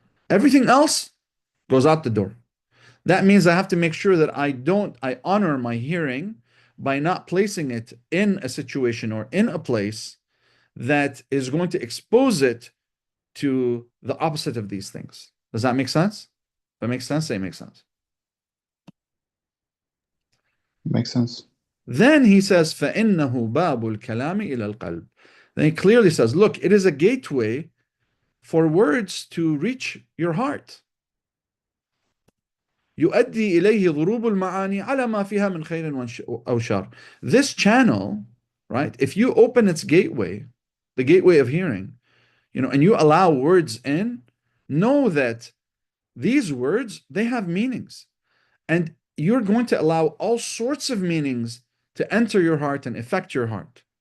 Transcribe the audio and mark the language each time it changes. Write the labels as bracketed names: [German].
[English] Everything else goes out the door. That means I have to make sure that I honor my hearing by not placing it in a situation or in a place that is going to expose it to the opposite of these things. Does that make sense? If that makes sense, say it makes sense. Makes sense. Then he says, [Arabic] فَإِنَّهُ بَابُ الْكَلَامِ إِلَى الْقَلْبِ. [English] Then he clearly says, look, it is a gateway for words to reach your heart. [Arabic] يؤدي إليه ضروب المعاني على ما فيها من خير أو شر. [English] This channel, right? If you open its gateway, the gateway of hearing, and you allow words in, know that these words, they have meanings. And you're going to allow all sorts of meanings to enter your heart and affect your heart.